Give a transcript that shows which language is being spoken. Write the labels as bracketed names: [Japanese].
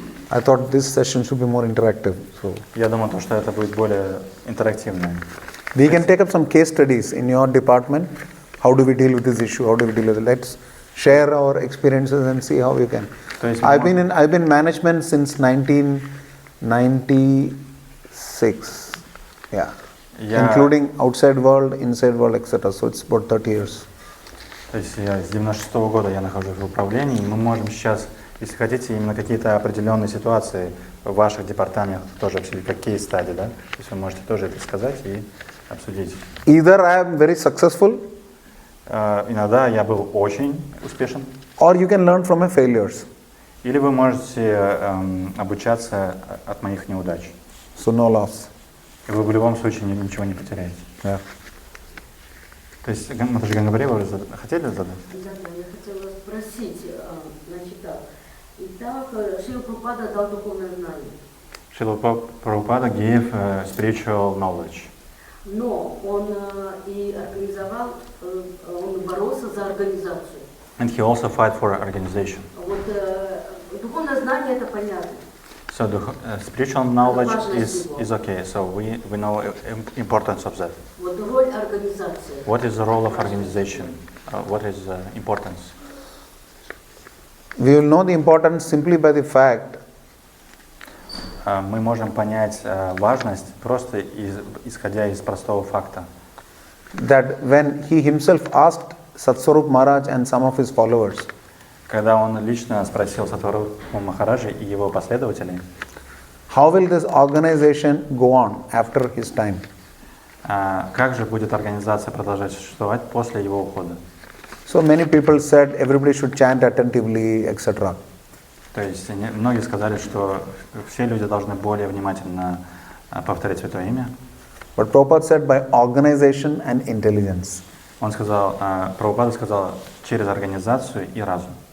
[English] I thought this session should be more interactive. So. [Russian] Я думаю, что это будет более интерактивное. [English] We can take up some case studies in your department. How do we deal with this issue? How do we deal with it? Let's share our experiences and see how we can. [Russian] То есть [English] I've been management since 1996. Yeah. Including outside world, inside world, etc. So it's about 30 years. [Russian] То есть я с 96-го года я нахожусь в управлении, и мы можем сейчас, если хотите, именно какие-то определенные ситуации в ваших департаментах тоже обсудить, как кейс-стади, да? То есть вы можете тоже это сказать и обсудить. [English] Either I am very successful, [Russian] иногда я был очень успешен, [English] or you can learn from my failures. [Russian] или вы можете обучаться от моих неудач. [English] So no loss. [Russian] И вы в любом случае ничего не потеряете. [English] Yeah. [Russian] То есть, Матушка Гангари, вы хотели задать? Да, я хотела спросить, значит так. Итак, Шрила Прабхупада дал духовное знание. [English] Шрила Прабхупада gave spiritual knowledge. [Russian] Но он и организовал, он боролся за организацию. [English] And he also fight for organization. [Russian] Вот духовное знание это понятно. [English] So the spiritual knowledge is okay. So we know importance of that. [Russian] Вот роль организации. [English] What is the role of organization? What is importance? We will know the importance simply by the fact [Russian] Мы можем понять важность просто исходя из простого факта. [English] that when he himself asked Satswarup Maharaj and some of his followers, [Russian] Когда он лично спросил Сатварупу Махараджи и его последователей, [English] how will this organization go on after his time? [Russian] как же будет организация продолжать существовать после его ухода? [English] So many people said everybody should chant attentively, etc. [Russian] То есть многие сказали, что все люди должны более внимательно повторять Святое Имя. [English] But Prabhupada said by organization and intelligence. [Russian] Он сказал, Прабхупада сказал, через организацию и разум.